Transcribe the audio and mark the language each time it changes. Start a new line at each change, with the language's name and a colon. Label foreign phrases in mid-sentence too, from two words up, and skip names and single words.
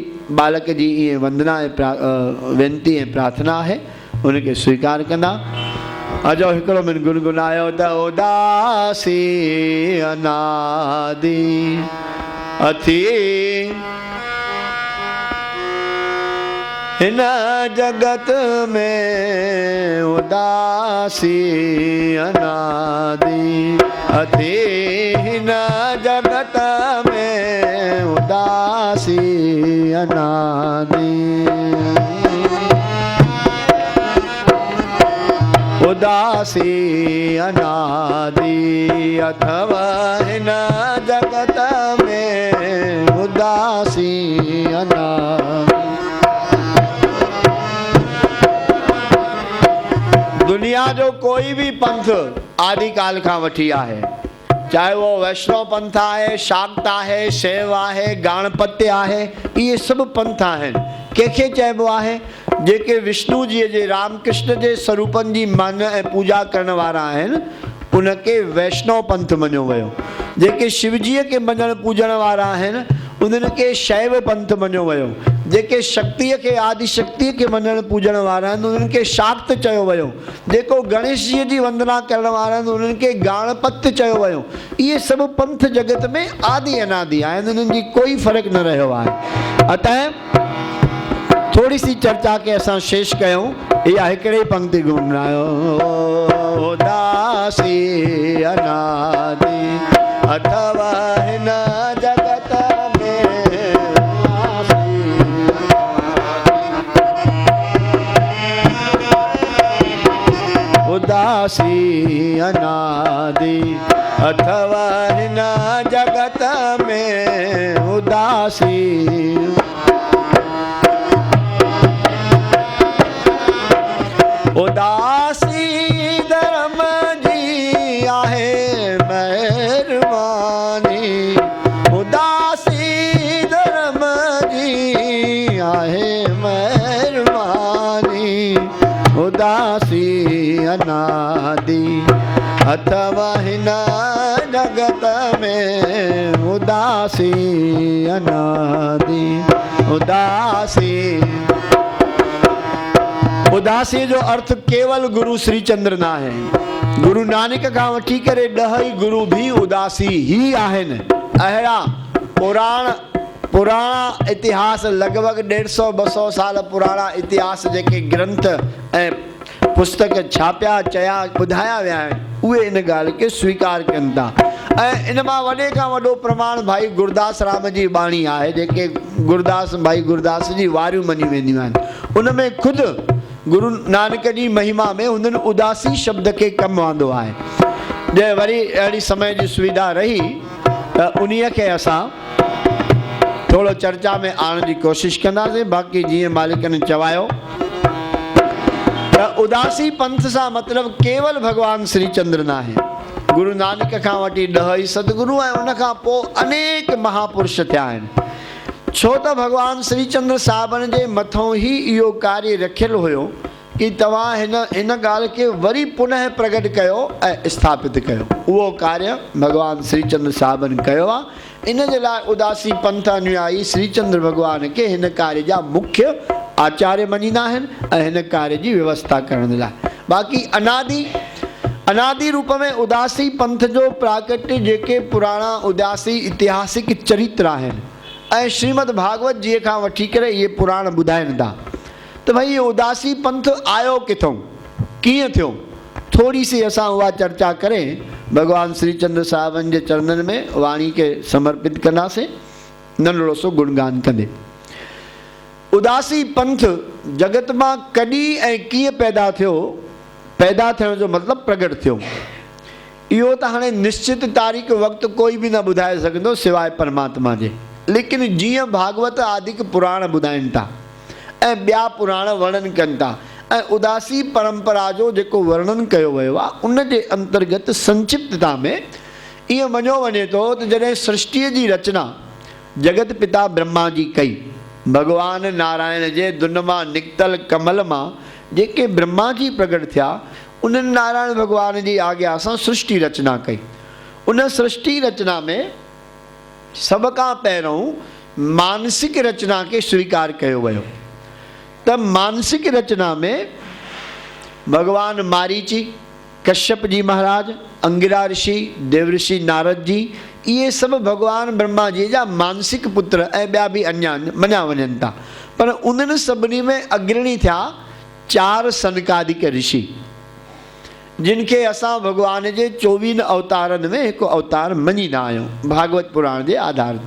Sindhi: बालक जी ईअं वंदना ऐं वेनती ऐं प्रार्थना आहे, उनखे स्वीकार कंदा। अजो हिकिड़ो मिनट गुनगुनायो त उदासी अनादि अथी हिन जगत में, उदासी अनादि अथी हिन जगत में, उदासी अनादि उदासी अनादि अथव हिन जगत में, उदासी अनादि। दुनिया जो कोई भी पंथ आदिकाल खां वठी आहे, चाहे वो वैष्णव पंथ आहे, शाक्त आहे, शैव आहे, गाणपत्य आहे, इहे सभु पंथ आहिनि। कंहिंखे चइबो आहे जेके विष्णु जी जे रामकृष्ण जे स्वरूपनि जी मन ऐं पूजा करण वारा आहिनि, उनखे वैष्णव पंथ मञियो वियो। जेके शिवजीअ खे मञण पूजण वारा आहिनि, उन्हनि खे शैव पंथ मञियो वियो। जेके शक्तिअ खे आदि शक्तिअ खे मञण पूजण वारा आहिनि, उन्हनि खे शाक्त चयो वियो। जेको गणेश जीअ जी वंदना करण वारा आहिनि, उन्हनि खे गाणपत्य चयो वियो। इहे सभु पंथ जगत में आदि अनादि आहिनि, उन्हनि जी कोई फ़र्क़ु न रहियो आहे। अतः थोड़ी सी चर्चा के असां शेष कयूं। इहा हिकिड़े पंक्ति गुनगुनायो, उदासी अनादि अथव हिन जगत में, उदासी अनादि अथव हिन जगत में, उदासी उदासी धर्म जी आहे महिरबानी, उदासी धर्म जी आहे महिरबानी, उदासी अनादि अथव हिन जगत में, उदासी अनादि उदासी। उदासी जो अर्थ केवल गुरु श्री चंद्र
Hindi: ना है।
Sindhi: गुरु नानक खां वठी करे 10 गुरु भी उदासी ही आहिनि। अहिड़ा पुराणा इतिहास लगभग 150-200 साल पुराणा इतिहास जेके ग्रंथ ऐं पुस्तक छापिया चया ॿुधाया विया आहिनि, उहे इन ॻाल्हि खे स्वीकार कनि था। ऐं इन मां वॾे खां वॾो प्रमाण भाई गुरदास राम जी बाणी आहे, जेके गुरदास भाई गुरदास जी वारियूं मञी वेंदियूं आहिनि। उन में ख़ुदि गुरु नानक जी महिमा में उन्हनि उदासी शब्द खे कमु आंदो आहे। जे वरी अहिड़ी समय जी सुविधा रही त उन्हीअ खे असां थोरो चर्चा में आणण जी कोशिशि कंदासीं। बाक़ी जीअं मालिकनि चवायो त उदासी पंथ सां मतिलबु केवल भॻवानु श्री चंद्र न आहे। गुरु नानक खां वठी 10 ई सतगुरु ऐं उन खां पोइ अनेक महापुरुष थिया आहिनि। छो त भॻवानु श्री चंद्र साहिबनि जे मथां ई इहो कार्य रखियलु हुयो कि तव्हां हिन ॻाल्हि खे वरी पुनः प्रगट कयो ऐं स्थापित कयो। उहो कार्य भॻवानु श्री चंद्र साहिबनि कयो आहे। इन जे लाइ उदासी पंथ अनुयायी श्री चंद्र भॻवान खे हिन कार्य जा मुख्य आचार्य मञींदा आहिनि ऐं हिन कार्य जी व्यवस्था करण लाइ। बाक़ी अनादि रूप में उदासी पंथ जो प्राकट्य जेके पुराणा उदासी ऐतिहासिक चरित्र आहिनि ऐं श्रीमद भागवत जी खां वठी करे इहे पुराण ॿुधाइनि था त भई इहो उदासी पंथ आयो किथों, कीअं थियो, थोरी सी असां उहा चर्चा करे भॻवानु श्री चंद्र साहिबनि जे चरणनि में वाणी खे समर्पित कंदासीं, नंढड़ो सो गुणगान कंदे। उदासी पंथ जगत मां कॾहिं ऐं कीअं पैदा थियो, पैदा थियण जो मतिलबु प्रगट थियो, इहो त हाणे निश्चित तारीख़ वक़्तु कोई बि न ॿुधाए सघंदो सवाइ परमात्मा जे। लेकिन जीअं भागवत आदिक पुराण ॿुधाइनि था ऐं ॿिया पुराण वर्णन कनि था ऐं उदासी परंपरा जो जेको वर्णन कयो वियो आहे उन जे अंतर्गत संक्षिप्तता में ईअं मञियो वञे थो त जॾहिं सृष्टिअ जी रचना जगत पिता ब्रह्मा जी कई, भॻवान नारायण जे दुन मां निकितल कमल मां जेके ब्रह्मा जी प्रगट थिया उन्हनि नारायण भॻवान जी आज्ञा सां सृष्टि रचना कई। उन सृष्टि रचना में सभ खां पहिरों मानसिक रचना खे स्वीकार कयो वियो। त मानसिक रचना में भगवान मारीची, कश्यप जी महाराज, अंगिरा ऋषि, देवऋषि नारद जी, इहे सभु भगवान ब्रह्मा जी जा मानसिक पुत्र ऐं ॿिया बि अञा मञा वञनि था। पर उन्हनि सभिनी में अग्रणी थिया 4 सनकादिक ऋषि, जिन खे असां भॻवान जे 24 अवतारनि में हिकु अवतार मञींदा आहियूं भागवत पुराण जे आधार ते।